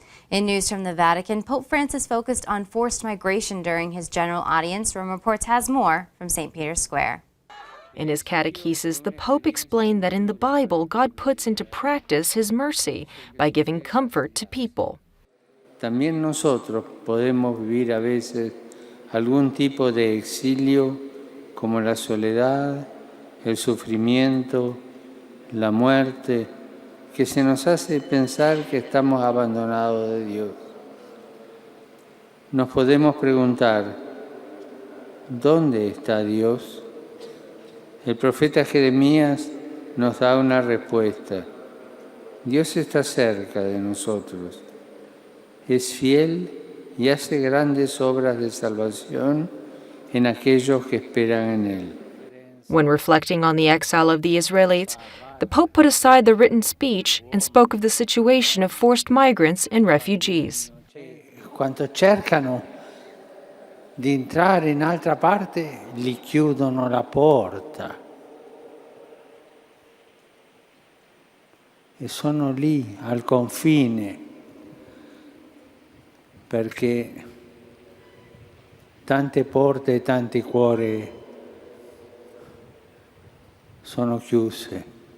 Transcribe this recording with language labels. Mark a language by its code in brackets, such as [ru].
[en] In news from the Vatican, Pope Francis focused on forced migration during his general audience. Rome Reports has more from St. Peter's Square. In his catechesis, the Pope explained that in the Bible, God puts into practice his mercy by giving comfort to people. [es] También nosotros podemos vivir a veces algún tipo de exilio, como la soledad, el sufrimiento, la muerte, que se nos hace pensar que estamos abandonados de Dios. Nos podemos preguntar, ¿dónde está Dios? El profeta Jeremías nos da una respuesta. Dios está cerca de nosotros, es fiel y hace grandes obras de salvación en aquellos que esperan en Él. [en] When reflecting on the exile of the Israelites, the Pope put aside the written speech and spoke of the situation of forced migrants and refugees. [it] Quando cercano di entrare in altra parte, gli chiudono la porta. E sono lì, al confine, perché tante porte e tanti cuori sono chiuse.